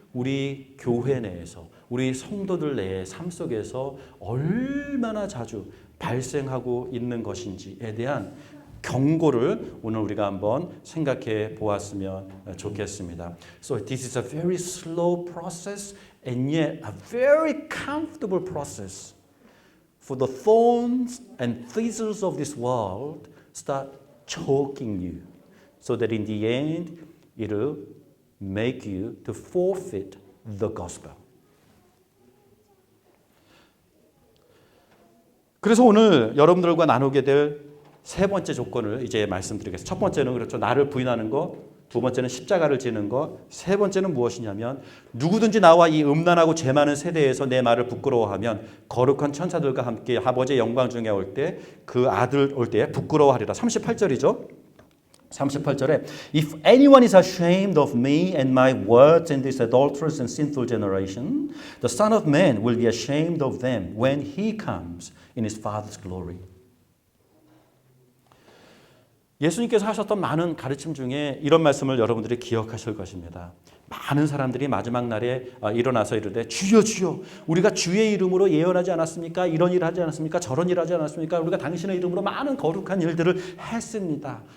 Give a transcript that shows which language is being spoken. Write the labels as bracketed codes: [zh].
[ko] 우리 교회 내에서 우리 성도들 내의 삶 속에서 얼마나 자주 발생하고 있는 것인지에 대한 경고를 오늘 우리가 한번 생각해 보았으면 좋겠습니다. [en] So this is a very slow process and yet a very comfortable process. For the thorns and thistles of this world start choking you, so that in the end it'll make you to forfeit the gospel. [ko] 그래서 오늘 여러분들과 나누게 될 세 번째 조건을 이제 말씀드리겠습니다. 첫 번째는 그렇죠. 나를 부인하는 것, 두 번째는 십자가를 지는 것, 세 번째는 무엇이냐면 누구든지 나와 이 음란하고 죄 많은 세대에서 내 말을 부끄러워하면 거룩한 천사들과 함께 아버지의 영광 중에 올 때 그 아들 올 때 부끄러워하리라. 38절이죠. 38절에 [en] If anyone is ashamed of me and my words in this adulterous and sinful generation, the Son of Man will be ashamed of them when he comes in his Father's glory. [ko] 예수님께서 하셨던 많은 가르침 중에 이런 말씀을 여러분들이 기억하실 것입니다. 많은 사람들이 마지막 날에 일어나서 이르되 주여 주여 우리가 주의 이름으로 예언하지 않았습니까? 이런 일을 하지 않았습니까? 저런 일을 하지 않았습니까? 우리가 당신의 이름으로 많은 거룩한 일들을 했습니다.